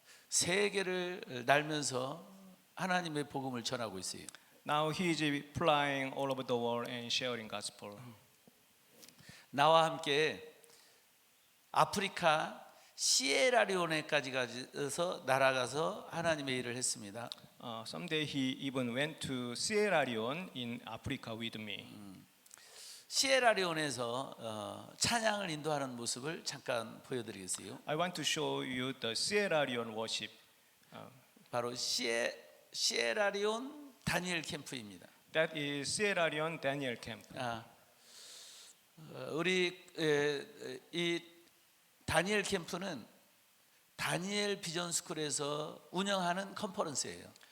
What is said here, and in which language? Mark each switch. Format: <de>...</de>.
<ko>세계를 날면서 하나님의 복음을 전하고 있어요.</ko> <en>Now he is flying all over the world and sharing gospel.</en> <ko>나와 함께 아프리카 시에라리오네까지 가서 날아가서 하나님의 일을 했습니다.</ko> <en>Someday he even went to Sierra Leone in Africa with me.</en> <ko>시에라리온에서 찬양을 인도하는 모습을 잠깐 보여드리겠어요.</ko> <en>I want to show you the Sierra Leone worship.</en> <ko>바로 시에라리온 다니엘 캠프입니다.</ko> <en>That is Sierra Leone Daniel Camp.</en> <ko>우리 이 다니엘 캠프는 다니엘 비전 스쿨에서 운영하는 컨퍼런스예요.</ko>